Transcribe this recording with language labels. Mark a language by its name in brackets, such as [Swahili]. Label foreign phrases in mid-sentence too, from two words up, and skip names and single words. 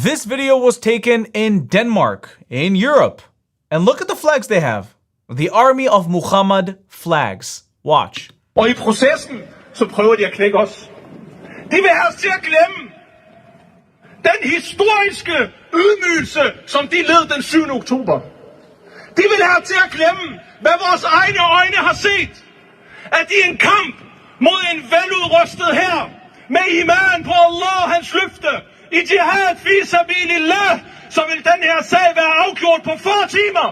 [English] This video was taken in Denmark, in Europe. And look at the flags they have. The Army of Muhammad flags. Watch. [Danish] Og i processen, så prøver de at knække os. De vil have os til at glemme den historiske ydmygelse, som de led den 7. oktober. De vil have os til at glemme, hvad vores egne øjne har set. At i en kamp mod en veludrustet hær, med iman på Allah og hans løfte, i [Arabic] جهاد في سبيل الله, [Danish] så vil den her sag være afgjort på 4 timer.